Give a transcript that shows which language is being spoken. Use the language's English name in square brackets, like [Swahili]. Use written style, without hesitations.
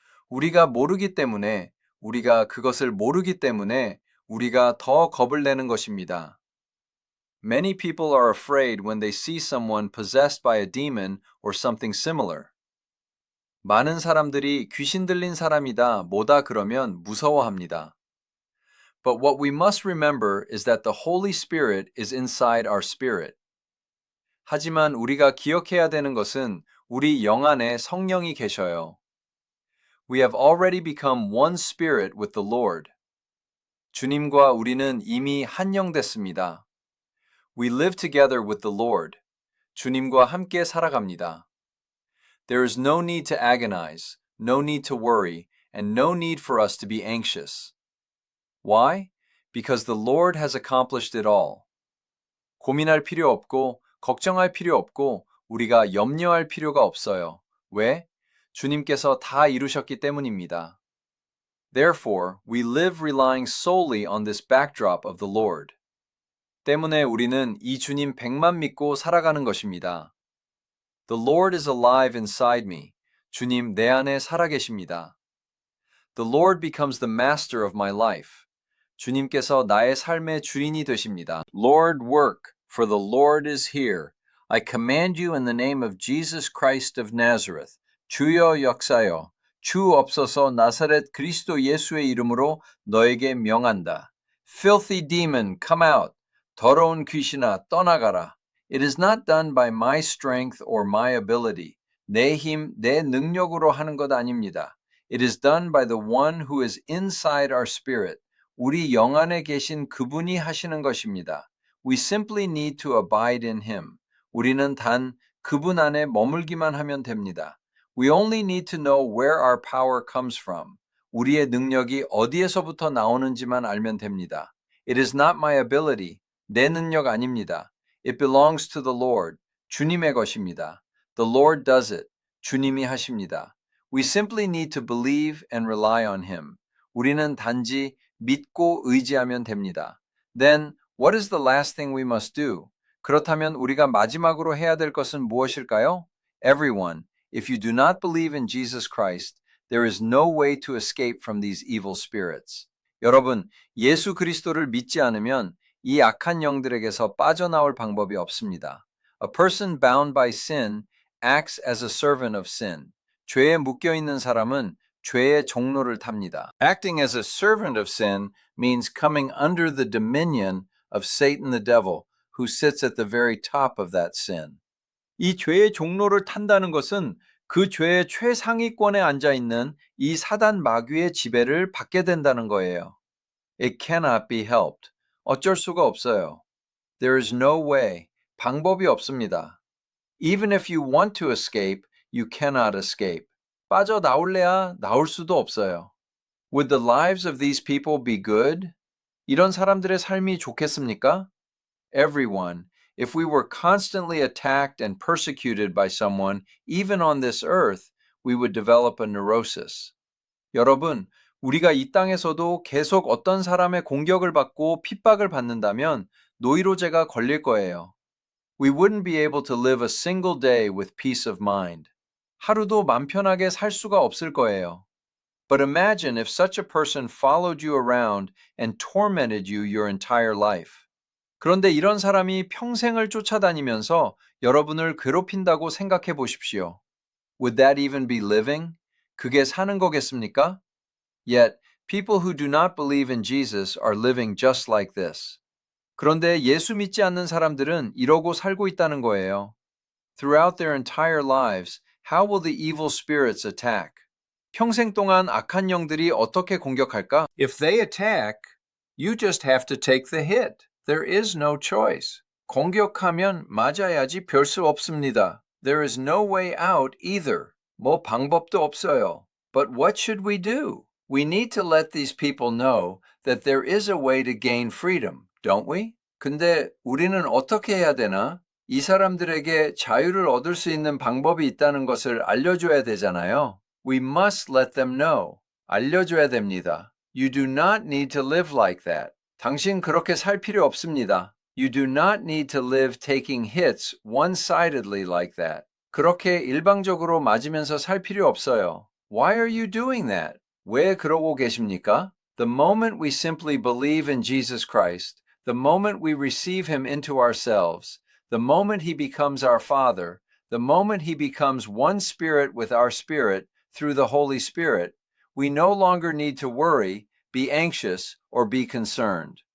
[Korean] 우리가 모르기 때문에, 우리가 그것을 모르기 때문에 우리가 더 겁을 내는 것입니다. [English] Many people are afraid when they see someone possessed by a demon or something similar. [Korean] 많은 사람들이 귀신 들린 사람이다 뭐다 그러면 무서워합니다. [English] But what we must remember is that the Holy Spirit is inside our spirit. [Korean] 하지만 우리가 기억해야 되는 것은 우리 영 안에 성령이 계셔요. [English] We have already become one spirit with the Lord. [Korean] 주님과 우리는 이미 한 영 됐습니다. [English] We live together with the Lord. [Korean] 주님과 함께 살아갑니다. [English] There is no need to agonize, no need to worry, and no need for us to be anxious. Why? Because the Lord has accomplished it all. [Korean] 고민할 필요 없고 걱정할 필요 없고 우리가 염려할 필요가 없어요. 왜? 주님께서 다 이루셨기 때문입니다. [English] Therefore, we live relying solely on this backdrop of the Lord. [Korean] 때문에 우리는 이 주님 100만 믿고 살아가는 것입니다. [English] The Lord is alive inside me. [Korean] 주님 내 안에 살아계십니다. [English] The Lord becomes the master of my life. [Korean] 주님께서 나의 삶의 주인이 되십니다. [English] Lord, work, for the Lord is here. I command you in the name of Jesus Christ of Nazareth. [Korean] 주여 역사여, 주 없어서 나사렛 그리스도 예수의 이름으로 너에게 명한다. [English] Filthy demon, come out. [Korean] 더러운 귀신아, 떠나가라. [English] It is not done by my strength or my ability. [Korean] 내 힘, 내 능력으로 하는 것 아닙니다. [English] It is done by the one who is inside our spirit. [Korean] 우리 영 안에 계신 그분이 하시는 것입니다. [English] We simply need to abide in him. [Korean] 우리는 단 그분 안에 머물기만 하면 됩니다. [English] We only need to know where our power comes from. [Korean] 우리의 능력이 어디에서부터 나오는지만 알면 됩니다. [English] It is not my ability. [Korean] 내 능력 아닙니다. [English] It belongs to the Lord. [Korean] 주님의 것입니다. [English] The Lord does it. [Korean] 주님이 하십니다. [English] We simply need to believe and rely on him. [Korean] 우리는 단지 믿고 의지하면 됩니다. [English] Then, what is the last thing we must do? [Korean] 그렇다면 우리가 마지막으로 해야 될 것은 무엇일까요? [English] Everyone, if you do not believe in Jesus Christ, there is no way to escape from these evil spirits. [Korean] 여러분, 예수 그리스도를 믿지 않으면 이 악한 영들에게서 빠져나올 방법이 없습니다. [English] A person bound by sin acts as a servant of sin. [Korean] 죄에 묶여 있는 사람은 죄의 종로를 탑니다. [English] Acting as a servant of sin means coming under the dominion of Satan the devil, who sits at the very top of that sin. [Korean] 이 죄의 종로를 탄다는 것은 그 죄의 최상위권에 앉아 있는 이 사단 마귀의 지배를 받게 된다는 거예요. [English] It cannot be helped. [Korean] 어쩔 수가 없어요. [English] There is no way. [Korean] 방법이 없습니다. [English] Even if you want to escape, you cannot escape. [Korean] 빠져나올래야 나올 수도 없어요. [English] Would the lives of these people be good? [Korean] 이런 사람들의 삶이 좋겠습니까? [English] Everyone, if we were constantly attacked and persecuted by someone, even on this earth, we would develop a neurosis. [Korean] 여러분, 우리가 이 땅에서도 계속 어떤 사람의 공격을 받고 핍박을 받는다면 노이로제가 걸릴 거예요. [English] We wouldn't be able to live a single day with peace of mind. [Korean] 하루도 맘 편하게 살 수가 없을 거예요. [English] But imagine if such a person followed you around and tormented you your entire life. [Korean] 그런데 이런 사람이 평생을 쫓아다니면서 여러분을 괴롭힌다고 생각해 보십시오. [English] Would that even be living? [Korean] 그게 사는 거겠습니까? [English] Yet, people who do not believe in Jesus are living just like this. [Korean] 그런데 예수 믿지 않는 사람들은 이러고 살고 있다는 거예요. [English] Throughout their entire lives, how will the evil spirits attack? [Korean] 평생 동안 악한 영들이 어떻게 공격할까? [English] If they attack, you just have to take the hit. There is no choice. [Korean] 공격하면 맞아야지 별 수 없습니다. [English] There is no way out either. [Korean] 뭐 방법도 없어요. [English] But what should we do? We need to let these people know that there is a way to gain freedom, don't we? [Korean] 근데 우리는 어떻게 해야 되나? 이 사람들에게 자유를 얻을 수 있는 방법이 있다는 것을 알려줘야 되잖아요. [English] We must let them know. [Korean] 알려줘야 됩니다. [English] You do not need to live like that. [Korean] 당신 그렇게 살 필요 없습니다. [English] You do not need to live taking hits one-sidedly like that. [Korean] 그렇게 일방적으로 맞으면서 살 필요 없어요. [English] Why are you doing that? [Korean] 왜 그러고 계십니까? [English] The moment we simply believe in Jesus Christ, the moment we receive him into ourselves, the moment he becomes our Father, the moment he becomes one spirit with our spirit through the Holy Spirit, we no longer need to worry, be anxious, or be concerned.